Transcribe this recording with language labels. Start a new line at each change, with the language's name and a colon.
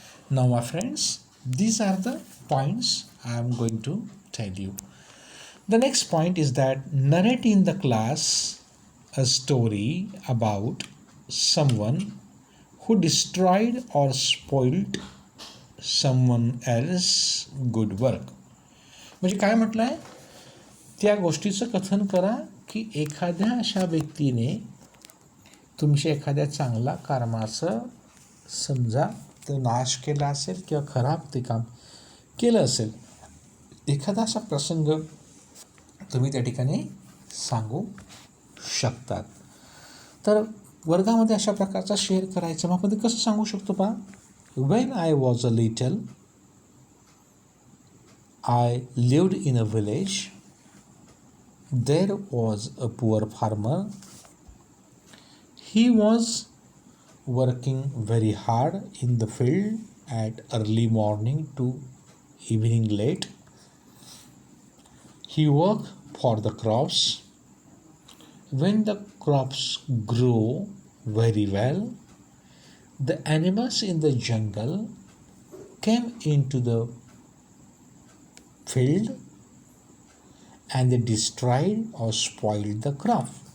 English: Now my friends, these are the points I am going to tell you. The next point is that narrate in the class a story about someone who destroyed or spoiled someone else's good work.
Marathi: म्हणजे काय म्हटलं आहे? त्या गोष्टीचं कथन करा की एखाद्या अशा व्यक्तीने तुमच्या एखाद्या चांगला कर्माचं समजा तो नाश केला असेल किंवा खराब ते काम केलं असेल. एखादा असा प्रसंग तुम्ही त्या ठिकाणी सांगू शकतात. तर वर्गामध्ये अशा प्रकारचा शेअर करायचा. मग आपण ते कसं सांगू शकतो पहा.
English: When I was a little I lived in a village. There was a poor farmer. He was working very hard in the field at early morning to evening late. He worked for the crops. When the crops grew very well, the animals in the jungle came into the field and they destroyed or spoiled the crop.